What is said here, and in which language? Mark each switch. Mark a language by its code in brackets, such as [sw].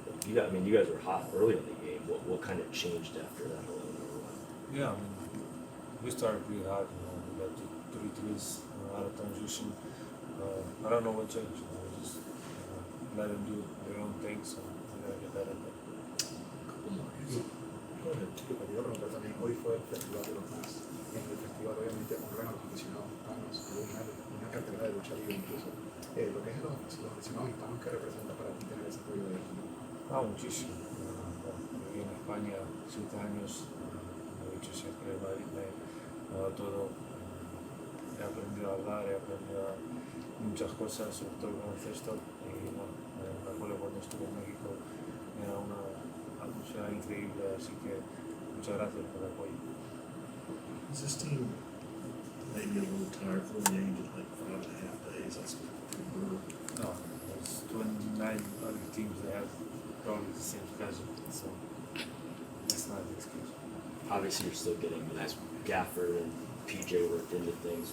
[en] You guys were hot early in the game. What kind of changed after that 11-0 run? Yeah, I mean, we started pretty hot. We got 3 threes out of transition. I don't know what changed. We just let them do their own thing, so we gotta get better at that. [es] Luka, te iba a preguntar también, hoy fue el Festival de los Más. En el festival obviamente honran a los aficionados hispanos, hubo una cartelera de lucha libre incluso. Lo que es los aficionados hispanos, ¿qué representa para ti tener ese apoyo de ellos? Muchísimo. Viví en España 7 años, he hecho siempre Madrid, me ha dado todo. He aprendido a hablar, he aprendido muchas cosas, sobre todo con el cesto. Y bueno, me acuerdo cuando estuve en México, era una atmósfera increíble, así que muchas gracias por el apoyo. [en] Is this team maybe a little tired from the age of like 5.5 days? That's pretty brutal. No, there's 29 other teams that have probably the same schedule, so that's not the excuse. Obviously, you're still getting as Gafford and PJ worked into things.